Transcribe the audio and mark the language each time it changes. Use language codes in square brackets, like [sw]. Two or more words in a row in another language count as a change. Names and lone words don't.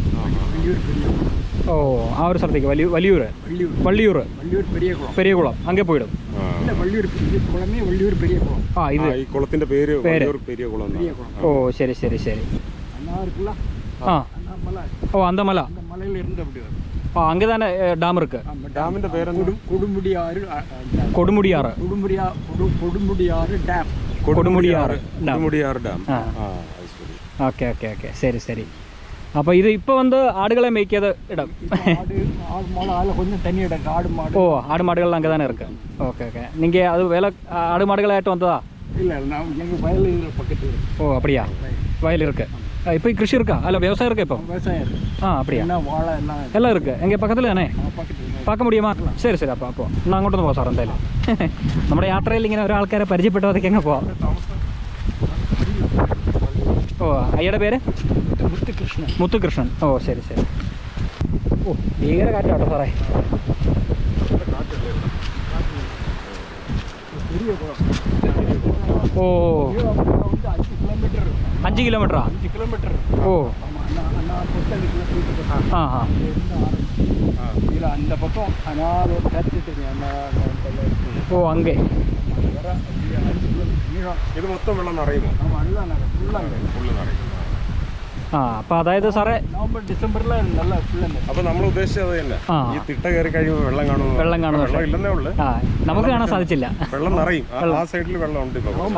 [ml] ഓ, ആ ഒരു സ്ഥലത്തേക്ക് വള്ളിയൂർ പെരിയ കുളം അങ്ങേ പോയിടും. ആ, ഇത് ഈ കുളത്തിന്റെ പേര് പെരിയ കുളം. ഓ, ശരി ശരി ശരി. ആ, ഓ, അന്തമല. ആ, [ta] அங்கே தானே டேம் இருக்கு. [ml] ഡാമിന്റെ പേര് കൊടുമുടിയാറ് ഡാം. ഡാം. ഓക്കെ ഓക്കെ ഓക്കെ, ശരി ശരി. അപ്പോൾ ഇത് ഇപ്പോൾ വന്ന് ആടുകളെ മേയ്ക്കാതെ ഇടാം. [ta] ஆடு ஆடு மாடு அதில் கொஞ்சம் தண்ணி இடம் ஆடு மாடு. ஓ ஆடு மாடுகள் அங்கே தானே இருக்கு. ஓகே ஓகே. நீங்கள் அது வேலை ஆடு மாடுகளாയിട്ട് வந்ததா? இல்லை நான் எங்கள் வயல் இதில் பக்கத்தில். ஓ அப்படியா, வயல் இருக்கு. இப்போ கிருஷி இருக்கா? அல்ல விவசாயம் இருக்கா இப்போ? விவசாயம் இருக்கு. அப்படியா? என்ன வாழை எல்லாம் எல்லாம் இருக்குது. எங்கே பக்கத்தில் தானே? பக்கத்தில் பார்க்க முடிയുமா? [ml] ശരി ശരി. അപ്പോൾ എന്നാൽ അങ്ങോട്ടൊന്ന് പോകാം സാർ. എന്തായാലും നമ്മുടെ യാത്രയിൽ ഇങ്ങനെ ഒരാൾക്കാരെ പരിചയപ്പെട്ടതൊക്കെ അങ്ങ് പോവാം. ഓ അയ്യയുടെ പേര്? മുത്തുകൃഷ്ണൻ. മുത്തുകൃഷ്ണൻ. ഓ ശരി ശരി. ഓ ഭീകര കാറ്റാട്ടോ സാറേ. ഓ 5 കിലോമീറ്ററാ? 5 കിലോമീറ്റർ. [ta] ஓ இதில் அந்த பக்கம் அனாது கற்றுட்டு ஓ அங்கே [ml] ഇത് മൊത്തം വെള്ളം നിറയുമോ? ഫുള്ള് നിറയും. അപ്പോൾ അതായത് സാറേ നവംബർ ഡിസംബറിൽ നല്ല ഫുള്ള്. അപ്പോൾ നമ്മൾ ഉദ്ദേശിച്ചത് അത് തന്നെ. ഈ തിട്ട കയറി കഴിയുമ്പോൾ വെള്ളം കാണുന്നു. വെള്ളം ഇല്ലെന്നേ ഉള്ളു. നമുക്ക് കാണാൻ സാധിച്ചില്ല. വെള്ളം നിറയും. ആ സൈഡിൽ വെള്ളം ഉണ്ട് ഇപ്പോൾ.